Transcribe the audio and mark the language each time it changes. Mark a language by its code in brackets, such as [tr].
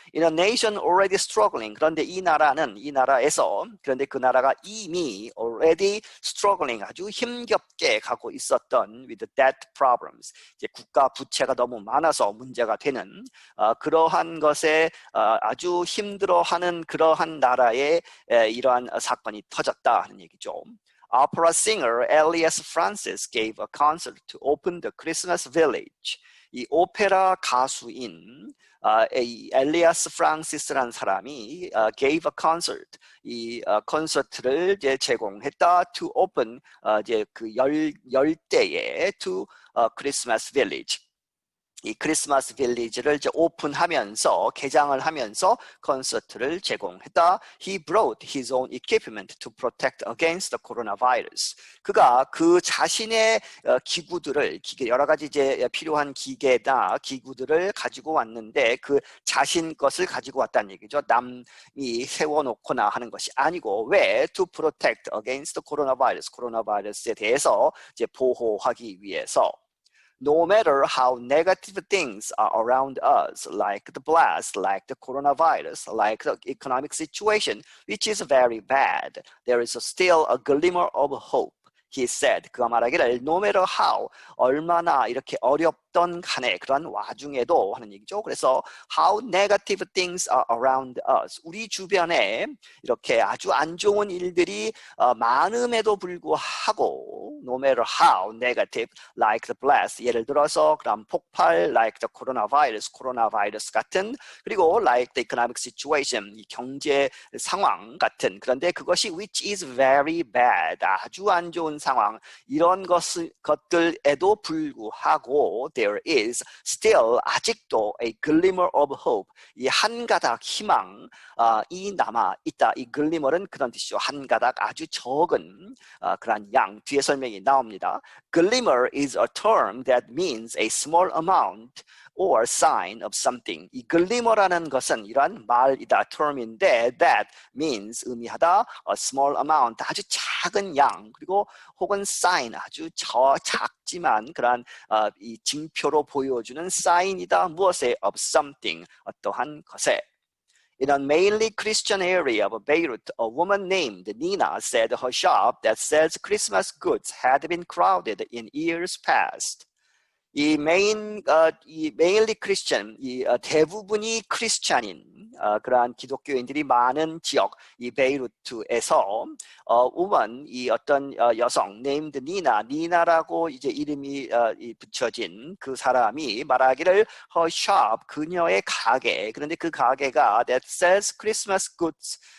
[en] in a nation already struggling, [ko] 그런데 이나라에서 그런데 그 나라가 이미 [en] already struggling, [ko] 아주 힘겹게 가고 있었던 [en] with debt problems, [ko] 이제 국가 부채가 너무 많아서 문제가 되는 그러한 것에 아주 힘들어하는 그러한 나라에 이러한 사건이 터졌다 하는 얘기죠. [en] Opera singer Elias Francis gave a concert to open the Christmas village. [ko] 이 오페라 가수인 엘리아스 프란시스라는 사람이 [en] gave a concert, [ko] 이 콘서트를 이제 제공했다. [en] to open, [ko] 이제 그 열 때에 [en] to Christmas village. [ko] 이 크리스마스 빌리지를 이제 오픈하면서, 개장을 하면서 콘서트를 제공했다. [en] He brought his own equipment to protect against the coronavirus. [ko] 그가 그 자신의 기구들을, 여러 가지 이제 필요한 기계나 기구들을 가지고 왔는데 그 자신 것을 가지고 왔다는 얘기죠. 남이 세워놓거나 하는 것이 아니고, 왜? [en] To protect against the coronavirus. [ko] 코로나바이러스에 대해서 이제 보호하기 위해서. [en] No matter how negative things are around us, like the blast, like the coronavirus, like the economic situation, which is very bad, there is still a glimmer of hope. He said, [ko] 그가 말하기를 [en] no matter how, [ko] 얼마나 이렇게 어렵던 간에 그런 와중에도 하는 얘기죠. 그래서 [en] how negative things are around us, [ko] 우리 주변에 이렇게 아주 안 좋은 일들이 많음에도 불구하고 [en] no matter how negative, like the blast, [ko] 예를 들어서 그런 폭발, [en] like the coronavirus, [ko] 코로나 바이러스 같은, 그리고 [en] like the economic situation, [ko] 이 경제 상황 같은, 그런데 그것이 [en] which is very bad, [ko] 아주 안 좋은 상황, 이런 것들에도 불구하고 [en] there is still, [ko] 아직도 [en] a glimmer of hope, [ko] 이 한 가닥 희망 이 남아 있다. 이 glimmer은 그런 뜻이죠. 한 가닥, 아주 적은 그런 양. 뒤에 설명이 나옵니다. [en] Glimmer is a term that means a small amount or sign of something. [ko] 이 glimmer라는 것은 이러한 말이다, term인데 [en] that means [ko] 의미하다 [en] a small amount, [ko] 아주 작은 양, 그리고 혹은 sign, 아주 작지만 그러한 이 징표로 보여주는 사인이다. 무엇에? [en] of something, [ko] 어떠한 것에. [en] In a mainly Christian area of Beirut, a woman named Nina said her shop that sells Christmas goods had been crowded in years past. [ko] 이 mainly Christian, 대부분이 크리스찬인 그러한 기독교인들이 많은 지역, 이 베이루트에서 woman, 이 어떤 여성 named 니나라고 이제 이름이 붙여진 그 사람이 말하기를 [en] her shop, [ko] 그녀의 가게, 그런데 그 가게가 [en] that sells Christmas goods,